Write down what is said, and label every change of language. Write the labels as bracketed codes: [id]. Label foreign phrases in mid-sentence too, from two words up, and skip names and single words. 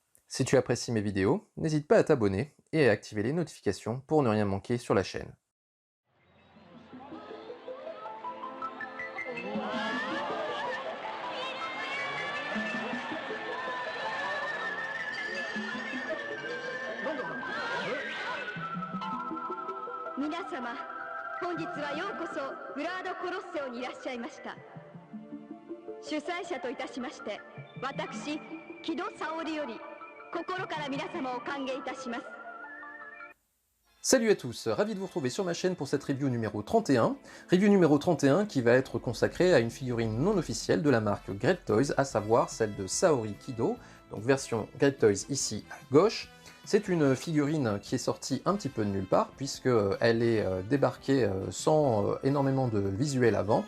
[fr] Si tu apprécies mes vidéos, n'hésite pas à t'abonner et à activer les notifications pour ne rien manquer sur la chaîne. [ja] 皆様、本日はようこそグラードコロッセオにいらっしゃいました。主催者といたしまして、私、木戸沙織より心から皆様を歓迎いたします。 [fr] Salut à tous, ravi de vous retrouver sur ma chaîne pour cette review numéro 31. Review numéro 31 qui va être consacrée à une figurine non officielle de la marque Great Toys, à savoir celle de Saori Kido, donc version Great Toys ici à gauche. C'est une figurine qui est sortie un petit peu de nulle part, puisque elle est débarquée sans énormément de visuel avant.